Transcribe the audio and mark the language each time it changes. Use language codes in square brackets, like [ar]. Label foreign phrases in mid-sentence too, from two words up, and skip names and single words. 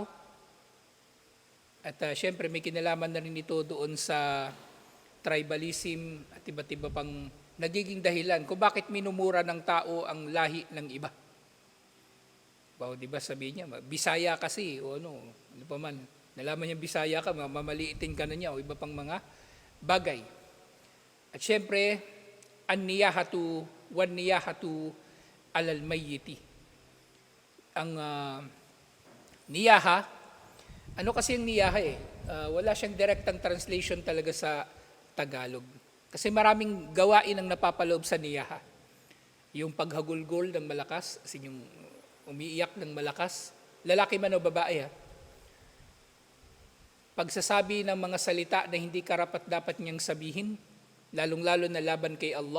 [tl] At syempre may kinalaman na rin ito doon sa tribalism at iba't iba pang nagiging dahilan kung bakit minumura ng tao ang lahi ng iba. Di ba sabihin niya, Bisaya kasi o ano pa man, nalaman niya Bisaya ka, mamaliitin ka na niya o iba pang mga bagay. At syempre, [ar] النياحة والنياحة على الميت. [tl] Ang niyaha, ano kasi yung niyaha wala siyang direktang translation talaga sa Tagalog. Kasi maraming gawain ang napapaloob sa niyaha. Yung paghagulgol ng malakas, as yung umiiyak ng malakas, lalaki man o babae pagsasabi ng mga salita na hindi karapat-dapat niyang sabihin, lalong-lalo na laban kay Allah.